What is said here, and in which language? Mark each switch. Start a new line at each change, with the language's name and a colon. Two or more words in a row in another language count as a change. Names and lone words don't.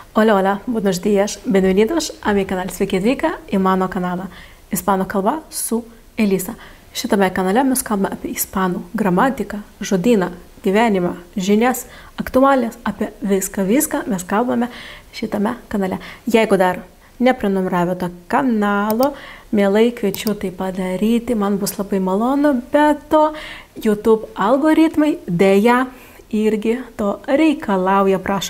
Spanish: Hola, hola, buenos días, bienvenidos a mi canal.
Lithuanian: Sveiki atvykę į mano kanalą Ispanų kalba su Elisa. Šitame kanale mes kalbame apie ispanų gramatiką, žodyną, gyvenimą, žinias, aktualijas, apie viską mes kalbame šitame kanale. Jeigu dar neprenumeravėte kanalo, mielai kviečiu tai padaryti, man bus labai malonu, bet to YouTube algoritmai dėja irgi to reikalauja, prašo.